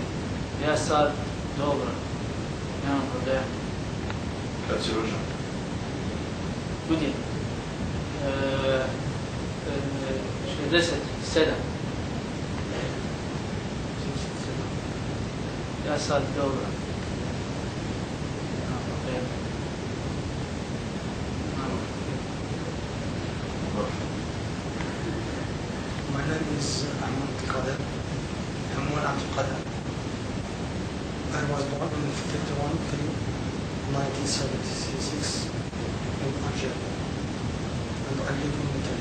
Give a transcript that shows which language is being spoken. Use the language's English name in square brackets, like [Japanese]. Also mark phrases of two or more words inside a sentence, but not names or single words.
[Bosnian] Ja sad dobro, nemam problema. Kad si rođen? Ljudi, 67. Ja sad dobro. [English] My name is Ahmed Qadir. Hammoun Abdul Qadir. I was born on 1976 in Algeria, and I live in Italy.